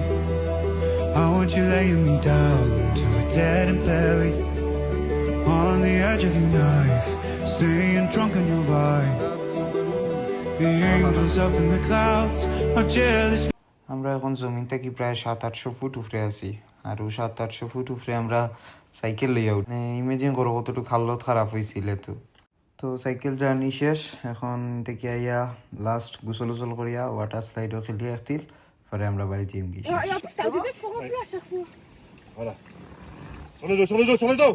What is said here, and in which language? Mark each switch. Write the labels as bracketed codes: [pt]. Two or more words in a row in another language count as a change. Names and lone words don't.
[en] I want you laying me down to a dead and buried on the edge of your knife, staying drunk on your vibe. The angels up in the clouds are jealous. [syl] আমরা এখন জমিন থেকে প্রায় 700-800 ফুট উপরে আছি, আর 700-800 ফুট উপরে আমরা সাইকেল লইয়া উঠি, ইমেজিন করো কতটুকু হালত খারাপ হয়েছিল। তো সাইকেল জার্নি শেষ, এখন থেকে আইয়া লাস্ট গোসল উসল করিয়া [en] water slide [syl] খেলিয়া আসছিল, পরে আমরা বাড়ি জিম গিয়ে [fr] Voilà. Sur les dos, sur les dos, sur les dos.